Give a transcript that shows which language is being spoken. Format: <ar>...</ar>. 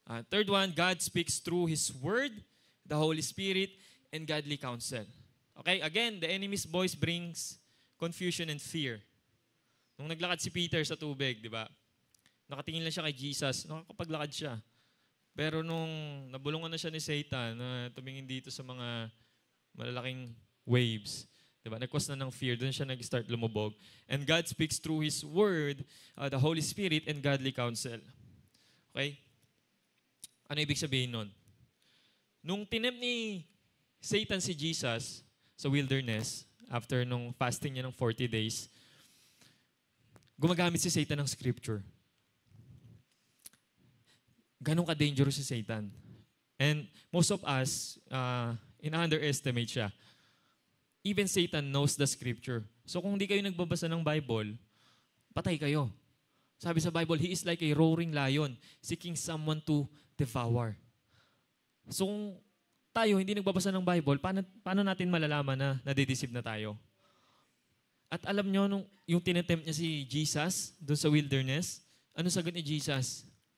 <en>Third one, God speaks through His Word, the Holy Spirit, and godly counsel. Okay, again, the enemy's voice brings confusion and fear.</en> <tl>Nung naglakad si Peter sa tubig, di ba? Nakatingin lang siya kay Jesus, nakakapaglakad siya. Pero nung nabulungan na siya ni Satan, na tumingin dito sa mga malalaking waves, di ba? Nag-cause na ng fear, doon siya nag-start lumubog.</tl> <en>And God speaks through His Word, the Holy Spirit, and godly counsel.</en> <tl>Okay? Ano ibig sabihin nun? Nung tinempt ni Satan si Jesus sa wilderness, after nung fasting niya ng 40 days, gumagamit si Satan ng scripture. Ganun ka-dangerous si Satan.</tl> <en>And most of us,</en> <tl>in-underestimate siya.</tl> <en>Even Satan knows the scripture.</en> <tl>So kung di kayo nagbabasa ng Bible, patay kayo. Sabi sa Bible,</tl> <en>he is like a roaring lion, seeking someone to devour.</en> <tl>So kung tayo hindi nagbabasa ng Bible, paano natin malalaman na nadideceive na tayo? At alam nyo, yung tinetempt niya si Jesus doon sa wilderness, ano sagot ni Jesus?</tl>